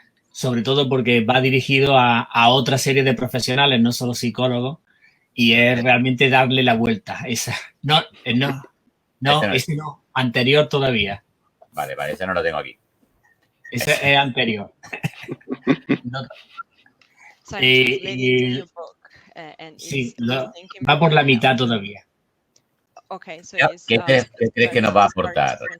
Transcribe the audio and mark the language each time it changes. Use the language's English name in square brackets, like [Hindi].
[Spanish] Sobre todo porque va dirigido a otra serie de profesionales, no solo psicólogos, y es realmente darle la vuelta. Esa. No, ese no, anterior todavía. Vale, ese no lo tengo aquí. Ese es anterior. No. [English] So I'm translating the new book, and [Spanish] Sí, [English] it's [Spanish] va por la mitad todavía. [English] Okay, so [Spanish] ¿Qué crees que nos va a aportar?